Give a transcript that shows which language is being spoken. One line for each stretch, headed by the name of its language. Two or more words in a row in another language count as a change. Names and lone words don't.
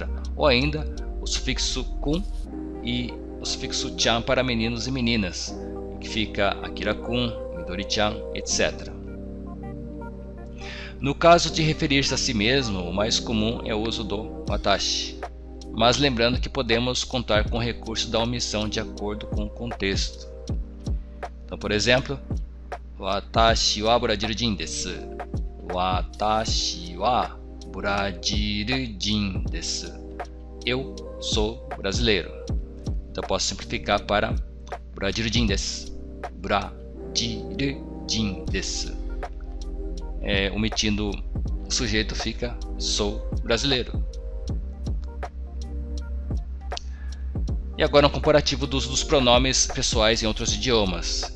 Portuguese: Ou ainda o sufixo kun e o sufixo chan para meninos e meninas, que fica Akira-kun, Midori-chan, etc. No caso de referir-se a si mesmo, o mais comum é o uso do watashi, mas lembrando que podemos contar com o recurso da omissão de acordo com o contexto. Então, por exemplo,
Japanese: watashi wa Brazilian desu. Watashi wa Brazilian desu.
Portuguese: Eu sou brasileiro. Então posso simplificar para
Japanese: Brazilian desu. Brazilian desu.
Portuguese: Omitindo o sujeito fica sou brasileiro. E agora um comparativo do uso dos pronomes pessoais em outros idiomas.